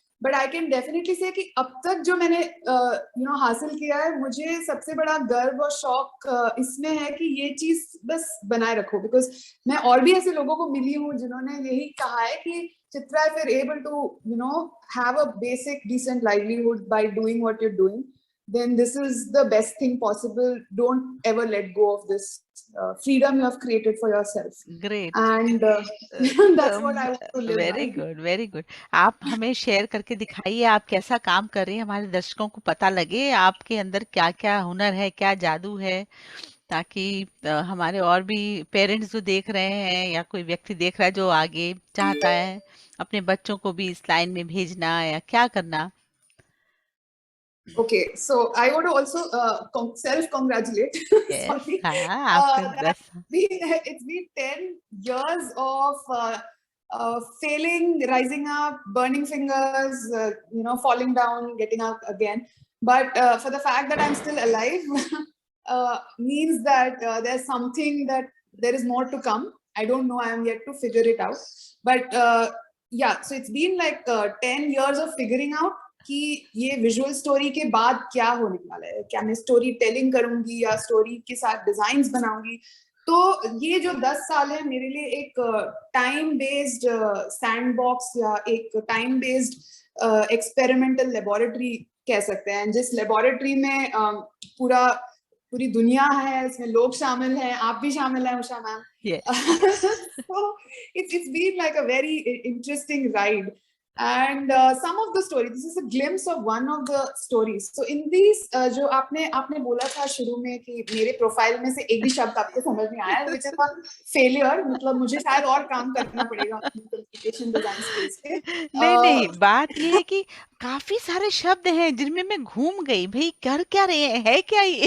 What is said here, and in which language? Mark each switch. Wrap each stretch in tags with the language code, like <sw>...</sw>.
<en>but I can definitely say</en> <hi>कि अब तक जो मैंने हासिल किया है, मुझे सबसे बड़ा गर्व और शौक इसमें है कि ये चीज बस बनाए रखो. बिकॉज मैं और भी ऐसे लोगों को मिली हूँ जिन्होंने यही कहा है कि</hi> <en>Chitra, if you're able to have a basic decent livelihood by doing what you're doing, then this is the best thing possible. Don't ever let go of this freedom you have created for yourself. Great. And that's what I want to live very by. Good, very good.</en> <hi>आप हमें share करके दिखाइए आप कैसा काम कर रही हैं, हमारे दर्शकों को पता लगे आपके अंदर क्या क्या हुनर है, क्या जादू है, ताकि हमारे और भी पेरेंट्स जो देख रहे हैं या कोई व्यक्ति देख रहा है जो आगे चाहता है अपने बच्चों को भी इस लाइन में भेजना या क्या करना.</hi> <en>Okay, so I want to also self-congratulate. Yes, Sorry,</en> <hi>हाँ आपका</hi> <en>that it's been 10 years of failing, rising up, burning fingers, falling down, getting up again. But for the fact that I'm still alive means that there's something that there is more to come. I don't know. I am yet to figure it out. But yeah, so it's been like 10 years of figuring out</en> <hi>कि ये visual story के बाद क्या होने वाला है. क्या मैं स्टोरी टेलिंग करूंगी या स्टोरी के साथ डिजाइन्स बनाऊंगी. तो ये जो 10 साल है मेरे लिए एक टाइम बेस्ड सैंडबॉक्स या एक टाइम बेस्ड एक्सपेरिमेंटल लेबोरेटरी कह सकते हैं, जिस लेबोरेटरी में पूरी दुनिया है, इसमें लोग शामिल हैं, आप भी शामिल हैं Usha ma'am.</hi> <en>So it's been like a very interesting ride. And some of the stories, this is a glimpse of one of the stories. So in these</en> <hi>जो आपने बोला था शुरू में कि मेरे प्रोफाइल में से एक भी शब्द आपको समझ नहीं आया,</hi> <en>which is a failure.</en> <hi>मतलब मुझे शायद और काम करना पड़ेगा कम्युनिकेशन डिजाइन स्पेस पे. नहीं, बात ये है कि काफी सारे शब्द हैं जिनमें मैं घूम गई, भाई कर क्या रहे हैं, है क्या ये,</hi>